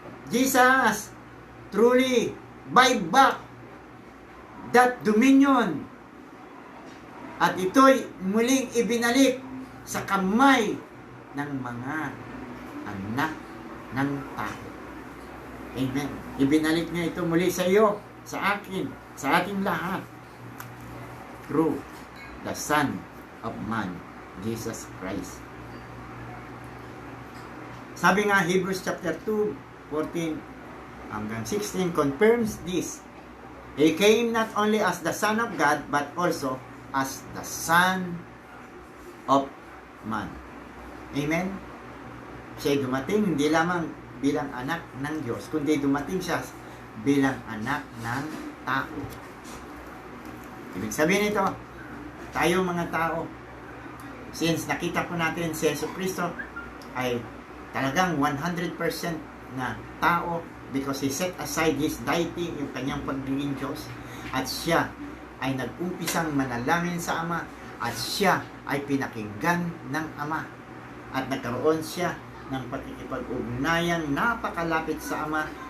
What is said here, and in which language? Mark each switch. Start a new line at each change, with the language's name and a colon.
English: Jesus, truly buy back that dominion
Filipino: At ito'y muling ibinalik sa kamay ng mga anak ng tao. Amen. Ibinalik niya ito muli sa iyo, sa akin, sa ating lahat.
English: Through the Son of Man, Jesus Christ.
Filipino: Sabi nga, Hebrews chapter 2, 14 hanggang 16
English: confirms this. He came not only as the Son of God, but also as the Son of Man. Amen?
Filipino: Siya dumating hindi lamang bilang anak ng Diyos, kundi dumating siya bilang anak ng tao. Ibig sabihin nito, tayo mga tao, since nakita po natin si Yesu Cristo ay talagang 100% na tao
English: because He set aside His deity,
Filipino: yung kanyang pagiging Diyos, at siya ay nag-umpisang manalangin sa Ama, at siya ay pinakinggan ng Ama, at nagkaroon siya ng pakikipag-ugnayang napakalapit sa Ama.